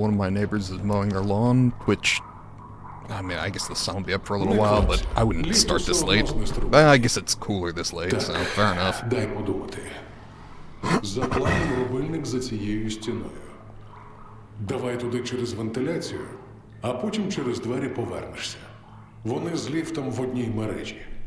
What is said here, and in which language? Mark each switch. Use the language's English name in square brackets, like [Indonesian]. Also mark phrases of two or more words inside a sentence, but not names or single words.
[English] One of my neighbors is mowing their lawn, which, I mean, I guess the sun will be up for a little while, but I wouldn't start this late. I guess it's cooler this late, so fair enough. [Ukrainian] Дай подумати. За планом рубильник за цією стіною. Давай туди через вентиляцію, а потім через двері повернешся. Вони з ліфтом в одній мережі.